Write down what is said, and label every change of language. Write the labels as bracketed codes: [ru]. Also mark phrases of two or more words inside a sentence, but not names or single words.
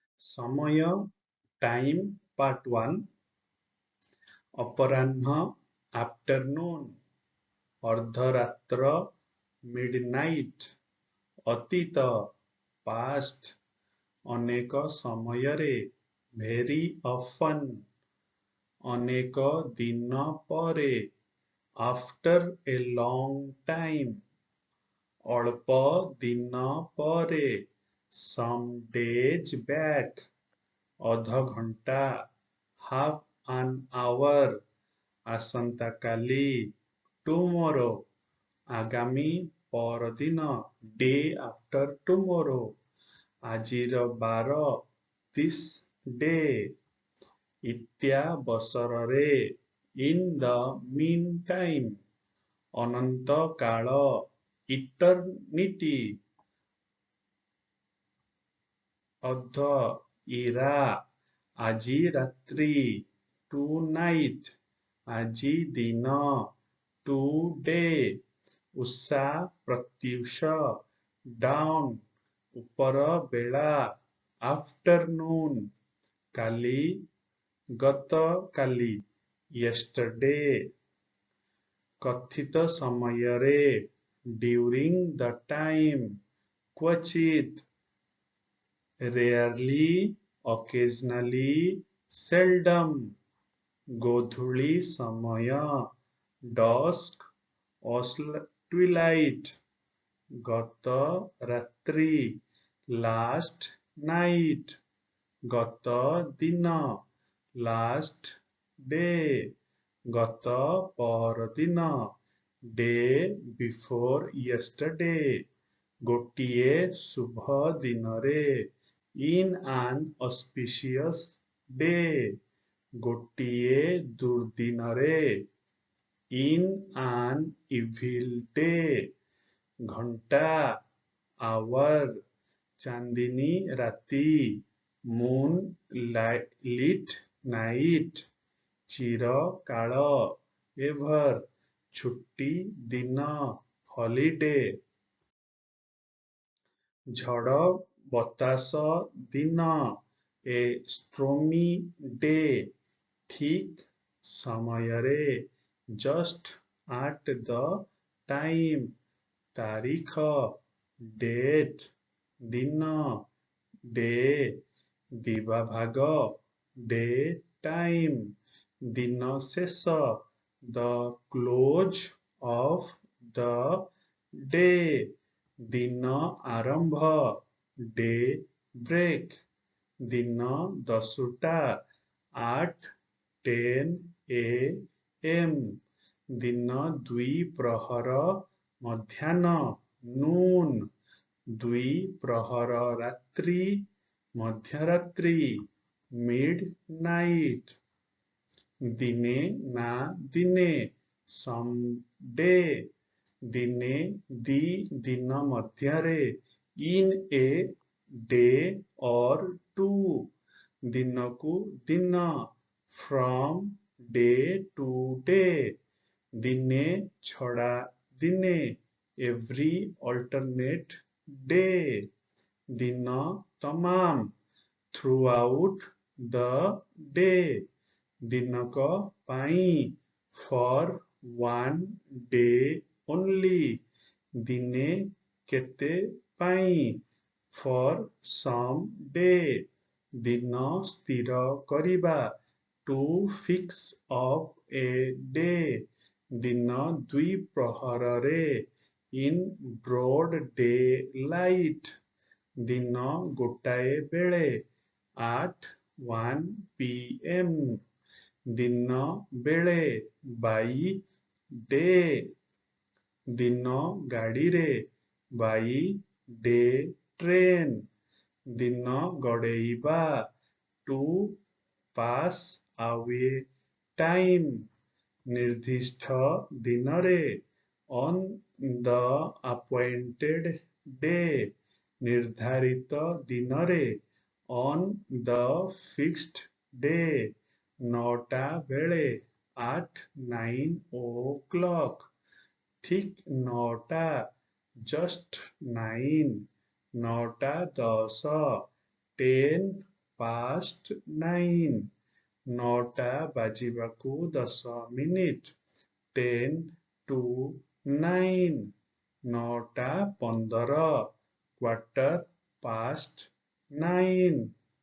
[en] ସମୟ time part 1 ଅପରାହ୍ନ afternoon ଅର୍ଦ୍ଧରାତ୍ର midnight ଅତୀତ past [or] ଅନେକ ସମୟରେ [en] very often [or] ଅନେକ ଦିନ ପରେ after [en] a long time [or] ଅଳ୍ପ ଦିନ ପରେ [en] some days back [or] ଅଧ ଘଣ୍ଟା [en] half an hour ଆସନ୍ତାକାଲି tomorrow [or] ଆଗାମୀ ପରଦିନ [en] day after tomorrow [or] ଆଜିର ବାର [en] this day ଇତ୍ୟାବସରରେ in the meantime [or] ଅନନ୍ତ କାଳ [en] eternity [or] ଅଧ ଇରା ଆଜି ରାତ୍ରି tonight ଆଜି ଦିନ today ଉଷା ପ୍ରତ୍ୟୁଷ down ଉପର ବେଳା afternoon କାଲି ଗତକାଲି yesterday କଥିତ ସମୟରେ [en] during the time କ୍ୱଚିତ୍ rarely occasionally seldom ଗୋଧୂଳି [or] ସମୟ [en] dusk twilight [or] ଗତ ରାତ୍ରି [en] last night [or] ଗତ [en] ଦିନ last day [or] ଗତ ପରଦିନ [en] day before yesterday [or] ଗୋଟିଏ ଶୁଭ ଦିନରେ [en] in an auspicious day [or] ଗୋଟିଏ ଦୁର୍ଦିନରେ [en] in an evil day ଘଣ୍ଟା hour [or] ଚାନ୍ଦିନୀ ରାତି [en] moonlit night [or] ଚିରକାଳ ever ଛୁଟି ଦିନ holiday ଝଡ଼ ବତାସ ଦିନ [en] a stormy day [or] ଠିକ୍ ସମୟରେ [en] just at the time ତାରିଖ date ଦିନ day ଦିବାଭାଗ day time [or] ଦିନ ଶେଷ [en] the close of the day [or] ଦିନ ଆରମ୍ଭ [en] day break [or] ଦିନ ଦଶଟା [en] at 10 a.m. [or] ଦିନ ଦ୍ୱିପ୍ରହର ମଧ୍ୟାହ୍ନ noon ଦ୍ୱିପ୍ରହର ରାତ୍ରି ମଧ୍ୟରାତ୍ରି midnight ଦିନେ ନା ଦିନେ someday ଦିନେ ଦି ଦିନ ମଧ୍ୟରେ in [en] a day or two [or] ଦିନକୁ ଦିନ [en] from day to day [or] ଦିନେ ଛଡ଼ା ଦିନେ [en] every alternate day [or] ଦିନ ତମାମ [en] throughout the day ଦିନକ ପାଇଁ for one day only [or] ଦିନେ କେତେ ପାଇଁ [en] for some day [or] ଦିନ ସ୍ଥିର କରିବା [en] to fix up a day [or] ଦିନ ଦ୍ୱିପ୍ରହରରେ [en] in broad daylight [or] ଦିନ ଗୋଟାଏ ବେଳେ [en] at 1 p.m. [or] ଦିନ ବେଳେ [en] by day [or] ଦିନ ଗାଡ଼ିରେ [en] by day train [or] ଦିନ ଗଡ଼େଇବା [en] to pass away time [or] ନିର୍ଦ୍ଦିଷ୍ଟ ଦିନରେ [en] on the appointed day [or] ନିର୍ଦ୍ଧାରିତ ଦିନରେ [en] on the fixed day [or] ନଅଟା ବେଳେ [en] at 9 o'clock [or] ଠିକ୍ ନଅଟା [en] just 9 ନଅଟା 10 10 past 9 [or] ନଅଟା ବାଜିବାକୁ 10 ମିନିଟ୍ [en] 10 to 9 9ଟା 15 quarter past 9